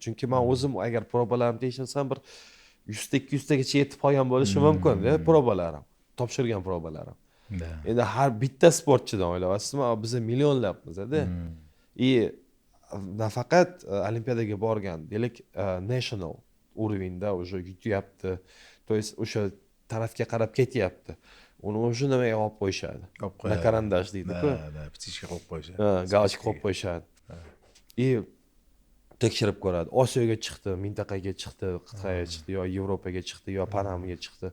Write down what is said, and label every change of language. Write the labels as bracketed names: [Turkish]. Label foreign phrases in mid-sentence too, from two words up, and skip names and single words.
[Uzbek] Chunki men o'zim agar probalarni tekshirsam bir 100 ta 200 tagacha yetib qolgan bo'lishi mumkin-da probalarim, topshirgan probalarim. Endi har bitta sportchidan o'ylayapsizmi, biz millionlabmiz-da. Nafaqat olimpiadaga borgan, deylik, national [Russian] уровеньda уже [Uzbek] yutyapti. [Russian] То есть [Uzbek] o'sha tarafga qarab ketyapti. Uni o'sha nimaga olib qo'yishadi? [Russian] На карандаш [Uzbek] deydi-ku. Ptichka qo'yib qo'yishadi. Galочка qo'yib qo'yishadi. Tekshirib ko'radi. Osiyoga chiqdi, mintaqaga chiqdi, qit'aga chiqdi, yo Yevropaga chiqdi, yo Panamaga chiqdi.